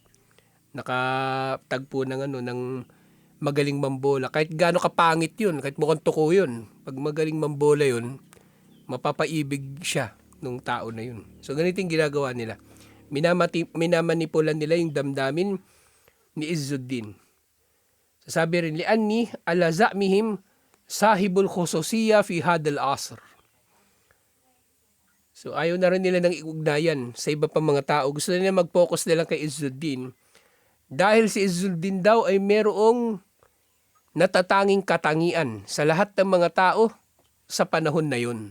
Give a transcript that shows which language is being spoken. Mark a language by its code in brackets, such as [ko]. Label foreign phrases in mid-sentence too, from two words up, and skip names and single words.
[tl] Nakatagpo ng magaling mambola. Kahit gaano kapangit yun, kahit mukhang tuko yun. Pag magaling mambola yun, mapapaibig siya nung tao na yun. So ganito yung ginagawa nila. Minamanipulan nila yung damdamin ni Izzuddin. Sabi rin, [ar] لأنه على زعمهم صاحب الخصوصية في هذا العصر. [tl] So ayaw na rin nila ng iugnayan sa iba pang mga tao. Gusto nila mag-focus nila kay Izzuddin. Dahil si Izzuddin daw ay merong natatanging katangian sa lahat ng mga tao sa panahon na yun.